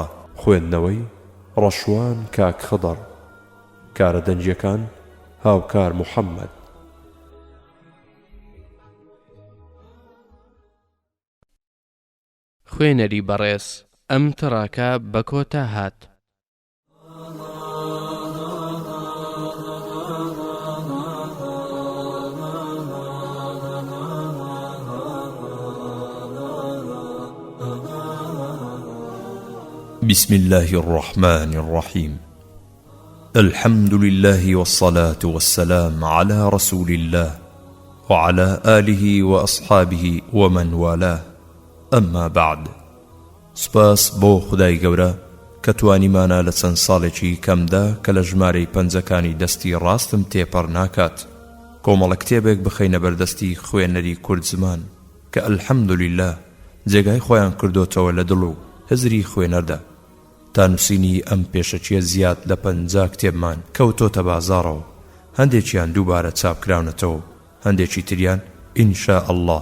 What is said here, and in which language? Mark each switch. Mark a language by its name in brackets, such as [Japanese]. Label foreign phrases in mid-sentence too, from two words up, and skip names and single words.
[Central Kurdish] خوێندنەوەی ڕەشوان کاک خضر کارە دەنجیەکان هاوکار محەممەد خوێنەری بەڕێز ئەم تڕاکە بە کۆتا هات [Arabic] بسم الله الرحمن الرحيم الحمد لله والصلاة والسلام على رسول الله وعلى آله وأصحابه ومن والاه أما بعد [Central Kurdish] سپاس بۆ خودای گەورە کە توانیمانە لە چەند ساڵێکی کەمدا کە لە ژمارەی پەنجەکانی دەستی ڕاستم تێپەڕ ناکات کۆمەڵە کتێبێک بخەینە بەردەستی خوێنەری کورد زمان کە ئەلحەمدولله جێگای خۆیان کردوتەوە لە دڵ و هزری خوێنەردا تا نووسینی ئەم پێشەچیە زیاد لە 50 کتێبمان کەوتۆتە بازاڕەوە هەندێکیان دووبارە چاپکراونەتەوە هەندێکی تریان [Arabic] ئینشا ئەڵڵا